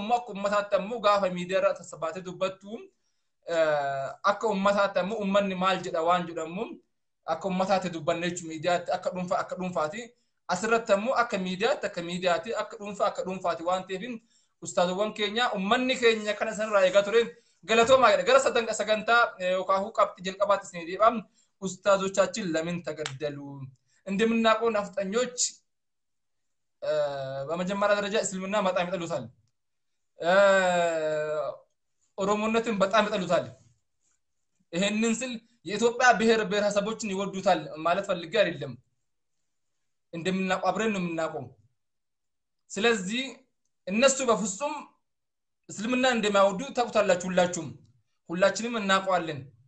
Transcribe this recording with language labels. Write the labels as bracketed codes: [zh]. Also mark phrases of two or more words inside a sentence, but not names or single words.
[om] ammoo akka ummataatti ammoo gaafa miidiyaa irra tasabbaatee dubbattu akka ummataatti ammoo ummanni maal jedha waan jedhamu akka ummataatti dubbanne jechuun miidiyaatti akka dhuunfaati asirratti ammoo akka miidiyaatti akka dhuunfaati waan ta'eef ustaazowwan keenya ummanni keenya kana sanarraa eegaa ture galatoomaa jedha gara sagantaa yookaan qabxii jalqabaatti isin deebi'am [am] ustaazoቻችን ለምን ተገደሉ እንደምናውቀው ናፍጠኞች በመጀመሪያ ደረጃ እስልምና በጣም ይጠሉታል ኦሮሞነትን በጣም ይጠሉታል ይሄንን ስል የኢትዮጵያ ብሔረሰቦችን ይወዱታል ማለት ፈልጌ አይደለም እንደምናውቀው አብረን ነው የምናውቀው ስለዚህ እነሱ በፍጹም እስልምና እንደማይወዱ ታውቁታላችሁ ሁላችንም እናውቀዋለን